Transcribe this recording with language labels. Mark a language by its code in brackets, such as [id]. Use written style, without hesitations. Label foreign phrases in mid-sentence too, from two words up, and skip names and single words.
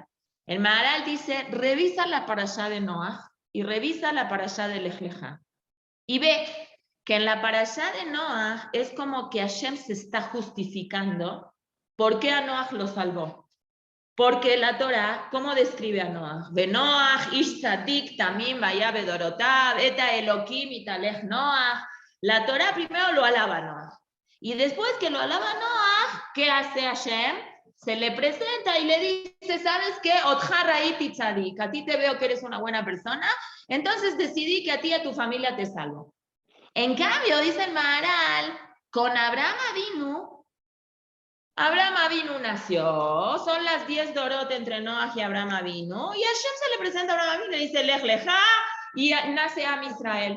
[es] El Maharal dice, revisa la parashá de Noach y revisa la parashá de Lej Lejá. Y ve que en la parashá de Noach es como que Hashem se está justificando por qué a Noach lo salvó. Porque la Torah, ¿cómo describe a Noach? [he] ונח, איש צדיק, תמים, היה בדורותיו, את האלהים, התהלך נח. [es] La Torah primero lo alaba a Noach. Y después que lo alaba a Noach, ¿qué hace Hashem? Se le presenta y le dice, ¿sabes qué? [he] אותך ראיתי צדיק, [es] a ti te veo que eres una buena persona, entonces decidí que a ti y a tu familia te salvo. En cambio, dice el Maharal, con Abraham Avinu nació, son las 10 dorot entre Noach y Abraham Avinu, y Hashem se le presenta a Abraham Avinu y le dice, Lej Lejá, y nace Am Israel.